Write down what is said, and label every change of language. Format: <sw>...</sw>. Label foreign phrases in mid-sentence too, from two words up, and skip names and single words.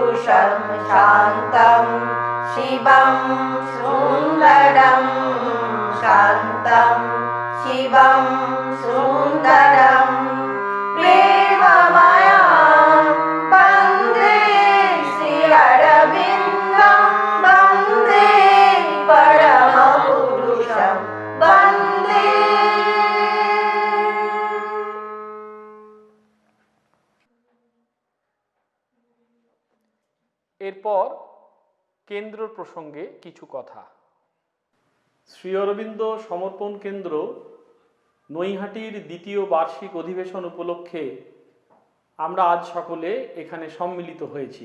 <sa>पौरुषं शान्तं शिवं सुन्दरं शान्तं शिवं सुन्दरं प्रेममयं वन्दे श्री अरविन्दं वन्दे परमपुरुषं वन्दे।</sa> <bn>এরপর কেন্দ্র প্রসঙ্গে কিছু কথা। শ্রী অরবিন্দ সমর্পণ কেন্দ্র নৈহাটির দ্বিতীয় বার্ষিক অধিবেশন উপলক্ষে আমরা আজ সকলে এখানে সম্মিলিত হয়েছি।</bn>